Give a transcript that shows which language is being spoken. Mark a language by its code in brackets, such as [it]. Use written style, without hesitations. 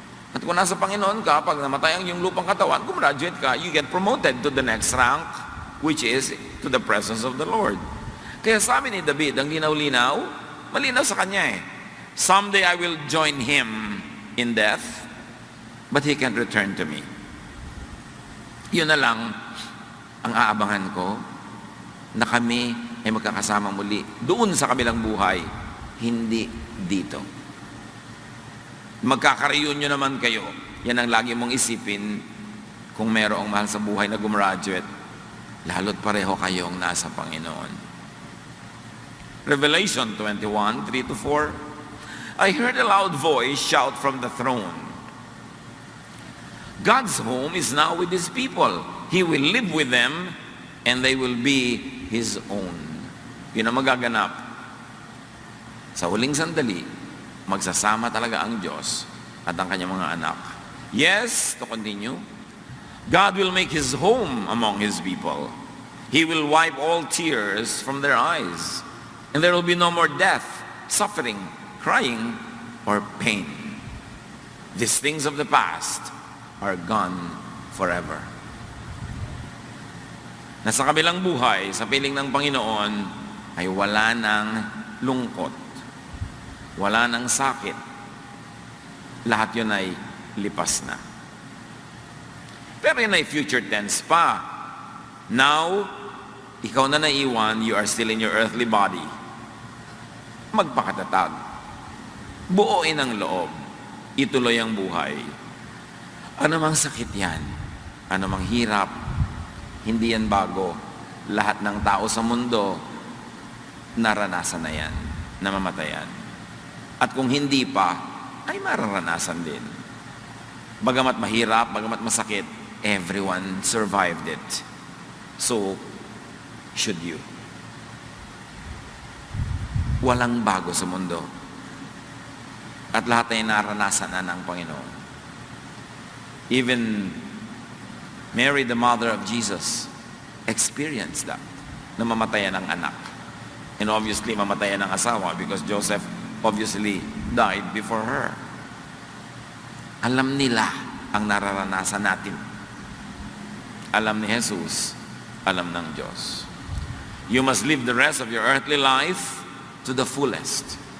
[tl] At kung nasa Panginoon ka, pag namatay ang iyong lupang katawan, gumraduate ka, [en] you get promoted to the next rank, which is to the presence of the Lord. [tl] Kaya sabi ni David, ang linaw-linaw, malinaw sa kanya eh. [en] Someday I will join him in death, but he can return to me. [tl] Yun na lang ang aabangan ko, na kami ay magkakasama muli doon sa kabilang buhay, hindi dito. Magkaka-reunion naman kayo. Yan ang lagi mong isipin kung mayroong mahal sa buhay na gumraduate, lalo't pareho kayong nasa Panginoon. [en] Revelation 21:3-4, I heard a loud voice shout from the throne, God's home is now with His people. He will live with them and they will be His own. [tl] Yun ang magaganap. Sa huling sandali, magsasama talaga ang Diyos at ang kanyang mga anak. [en] Yes, to continue, God will make His home among His people. He will wipe all tears from their eyes. And there will be no more death, suffering, crying, or pain. These things of the past are gone forever. [tl] Na sa kabilang buhay, sa piling ng Panginoon, ay wala ng lungkot, wala ng sakit. Lahat yun ay lipas na. Pero yun ay [en] future tense [tl] pa. [en] Now, [tl] ikaw na naiwan, [en] you are still in your earthly body. [tl] Magpakatatag. Buuin ang loob. Ituloy ang buhay. Ano mang sakit yan, ano mang hirap, hindi yan bago. Lahat ng tao sa mundo, naranasan na yan, namamatayan. At kung hindi pa, ay mararanasan din. Bagamat mahirap, bagamat masakit, [en] everyone survived it. So, should you. [tl] Walang bago sa mundo. At lahat ay naranasan na ng Panginoon. [en] Even Mary, the mother of Jesus, experienced that. [tl] Namamatayan ng anak. [en] And obviously, [tl] mamatayan ng asawa [en] because Joseph obviously died before her. [tl] Alam nila ang nararanasan natin. Alam ni Jesus, alam ng Diyos. [en] You must live the rest of your earthly life to the fullest.